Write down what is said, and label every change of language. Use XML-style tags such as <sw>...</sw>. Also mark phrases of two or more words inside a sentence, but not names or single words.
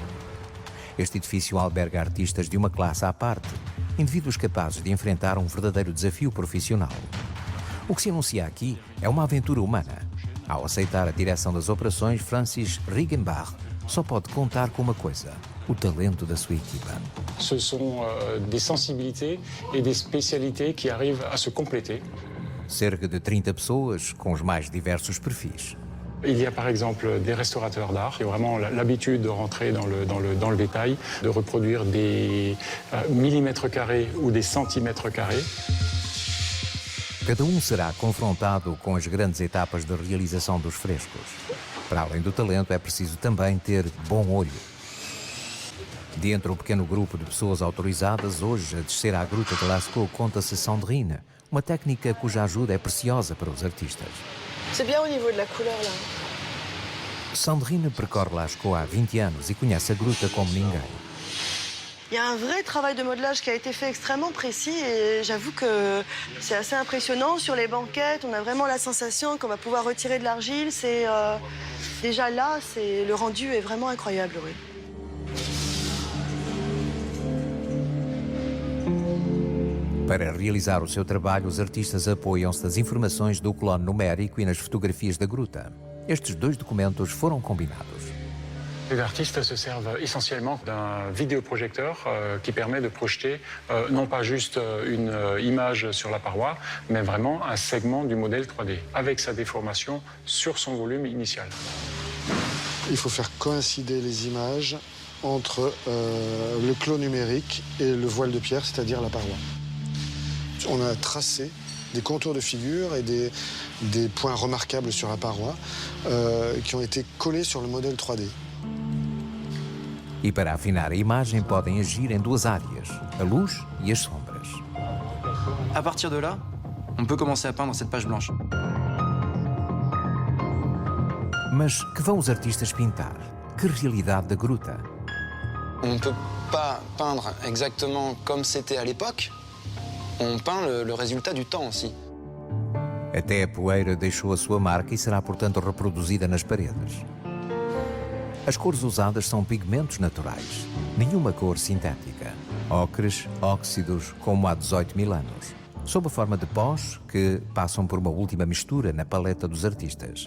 <pt>Este edifício alberga artistas de uma classe à parte, indivíduos capazes de enfrentar um verdadeiro desafio profissional. O que se anuncia aqui é uma aventura humana. Ao aceitar a direção das operações, Francis Riggenbach só pode contar com uma coisa: o talento da sua equipa.</pt> <fr>Ce sont des sensibilités et des spécialités qui arrivent à se compléter.</fr> <pt>Cerca de 30 pessoas com os mais diversos perfis.</pt> <fr>Il y a par exemple des restaurateurs d'art qui ont vraiment l'habitude de rentrer dans le détail, de reproduire des millimètres carrés ou des centimètres carrés.</fr> <pt>Cada um será confrontado com as grandes etapas de realização dos frescos. Para além do talento, é preciso também ter bom olho. Dentro do pequeno grupo de pessoas autorizadas, hoje a descer à Gruta de Lascaux conta-se Sandrine, uma técnica cuja ajuda é preciosa para os artistas.</pt> <fr>C'est bien au niveau de la couleur là.</fr> <pt>Sandrine percorre Lascaux há 20 anos e conhece a gruta como ninguém.</pt> <fr>Il y a un vrai travail de modelage qui a été fait extrêmement précis et j'avoue que c'est assez impressionnant. Sur les banquettes, on a vraiment la sensation qu'on va pouvoir retirer de l'argile. Déjà là, le rendu est vraiment incroyable, oui.</fr> <pt>Para realizar o seu trabalho, os artistas apoiam-se nas informações do clone numérico e nas fotografias da gruta. Estes dois documentos foram combinados.</pt> <fr>Les artistes se servent essentiellement d'un vidéoprojecteur qui permet de projeter non pas juste une image sur la paroi, mais vraiment un segment du modèle 3D, avec sa déformation sur son volume initial. Il faut faire coïncider les images entre le clos numérique et le voile de pierre, c'est-à-dire la paroi. On a tracé des contours de figure et des points remarquables sur la paroi qui ont été collés sur le modèle 3D.</fr> <pt>E para afinar a imagem podem agir em duas áreas, a luz e as sombras.</pt> <fr>À partir de là, on peut commencer à peindre cette page blanche.</fr> <pt>Mas que vão os artistas pintar? Que realidade da gruta?</pt> <fr>On ne peut pas peindre exactement comme c'était à l'époque. On peint le résultat du temps aussi.</fr> <pt>Até a poeira deixou a sua marca e será, portanto, reproduzida nas paredes. As cores usadas são pigmentos naturais, nenhuma cor sintética. Ocres, óxidos, como há 18 mil anos, sob a forma de pós que passam por uma última mistura na paleta dos artistas.</pt>